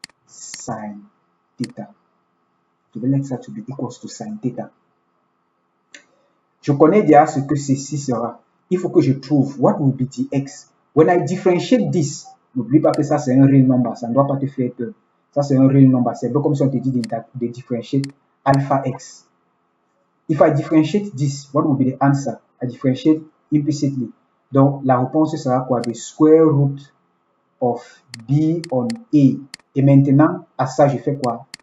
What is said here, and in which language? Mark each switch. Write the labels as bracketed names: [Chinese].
[English] Sin theta. [French] Je vais [English] let ça to be equals to sin theta. [French] Je connais déjà ce que ceci sera. Il faut que je trouve [English] what will be dx. When I differentiate this, [French] n'oublie pas que ça c'est un real number, ça ne doit pas te faire peur. Ça c'est un real number, c'est un peu comme si on te dit de [English] differentiate alpha x. If I differentiate this, what will be the answer? I differentiate implicitly. [French] Donc la réponse sera quoi? [English] The square root of b on a. [French] Et maintenant, à ça je fais quoi?